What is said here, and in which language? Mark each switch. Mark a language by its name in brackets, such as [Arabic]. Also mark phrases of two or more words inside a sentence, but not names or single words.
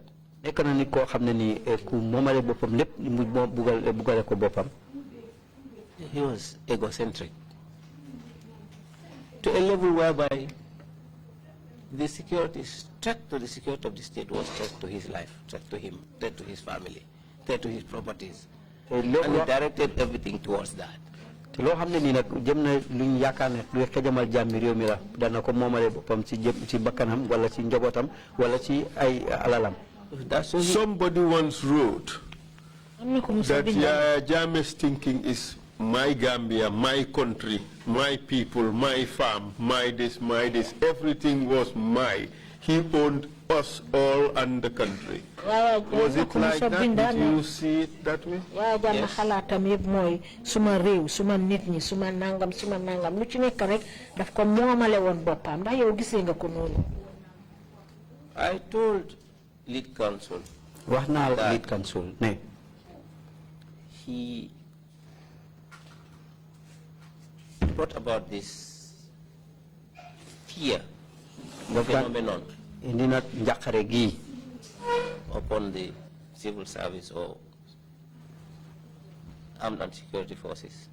[English] He was egocentric to a level whereby the security, threat to the security of the state was threat to his life, threat to him, threat to his family, threat to his properties. And he directed everything towards that. [Wolof] Lo xamne ni nak jëm na luñ yaakaar ne luy xejamal jàmmi réew mi la dana ko moomale boppam ci ci bakkanam wala ci njabootam wala ci ay alalam. [English] Somebody once wrote that Yaya Jammeh's thinking is my Gambia, my country, my people, my farm, my this, everything was my. He owned us all and the country. Was it like that? Did you see it that way? Yes. [Wolof] Suma réew, suma nit ñi, suma nangam, lu ci nekk rek daf ko moomale woon boppam ndax yow gisee nga ko noonu. [English] I told lead counsel. [Wolof] Wax naa [English] lead counsel [Wolof] ne [English] he brought about this fear phenomenon upon the civil service or armed and security forces.